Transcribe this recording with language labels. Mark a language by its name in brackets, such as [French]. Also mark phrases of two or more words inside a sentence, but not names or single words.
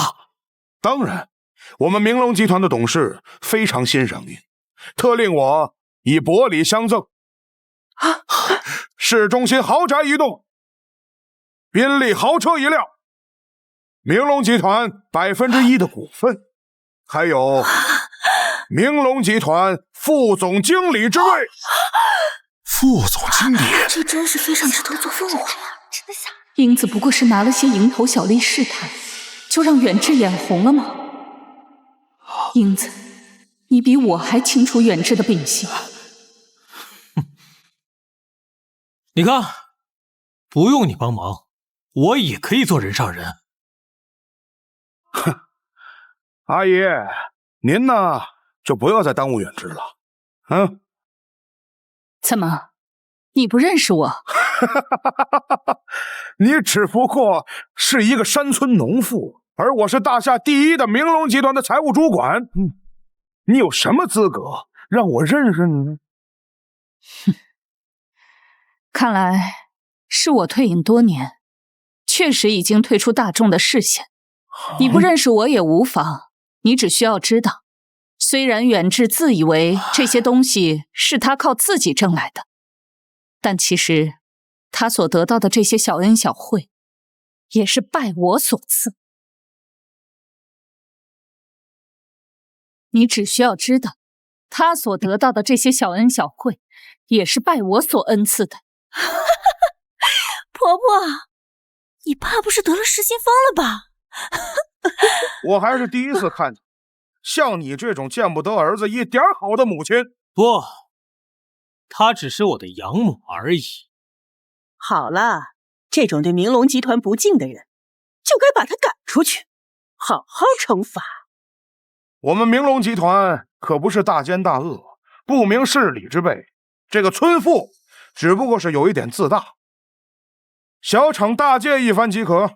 [Chinese] 當然，我們明龍集團的董事非常欣賞您，特令我以薄禮相贈。市中心豪宅1棟，宾利豪車1輛，明龍集團1%的股份，還有明龍集团副总经理之位。副总经理，这真是飞上枝头做凤凰呀！真的假的？英子不过是拿了些蝇头小利試探，就讓遠志眼紅了嗎？英子，你比我還清楚遠志的秉性。你看，不用你幫忙，我也可以做人上人。哼，阿姨，您呢就不要再耽誤遠志了。嗯，怎麼，你不認識我？你只不過是一個山村農婦，而我是大夏第一的明龍集團的財務主管。你有什麼資格讓我認識你呢？哼，看來是我退隱多年，確實已經退出大眾的視線。你不認識我也無妨，你只需要知道，雖然遠志自以為這些東西是他靠自己掙來的，但其實他所得到的這些小恩小惠，也是拜我所賜。你只需要知道，他所得到的這些小恩小惠，也是拜我所恩賜的。婆婆，你怕不是得了失心瘋了吧？我還是第一次看見像你這種見不得兒子一點好的母親。不，她只是我的養母而已。好了，這種對明龍集團不敬的人，就該把他趕出去，好好懲罰。我們明龍集團可不是大奸大惡、不明事理之輩，這個村婦只不過是有一點自大，小懲大戒一番即可。